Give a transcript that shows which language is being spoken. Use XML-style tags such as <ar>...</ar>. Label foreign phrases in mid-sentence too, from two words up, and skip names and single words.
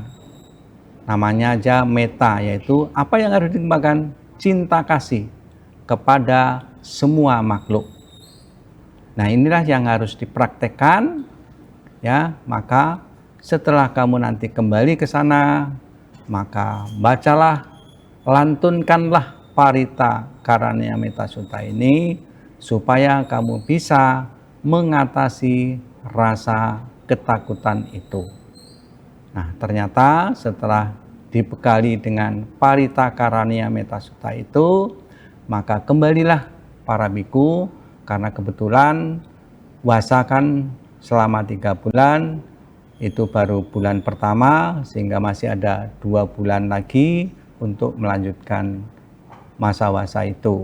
<id>Namanya aja metta, yaitu apa yang harus dikembangkan? Cinta kasih kepada semua makhluk. Nah, inilah yang harus dipraktekkan, ya. Maka setelah kamu nanti kembali ke sana, maka bacalah, lantunkanlah parita karaniya metta sutta ini supaya kamu bisa mengatasi rasa ketakutan itu. Nah, ternyata setelah dibekali dengan parita karaniya metta sutta itu, maka kembalilah para biku, karena kebetulan puasa kan selama 3 bulan, itu baru bulan pertama, sehingga masih ada 2 bulan lagi untuk melanjutkan masa puasa itu.</id>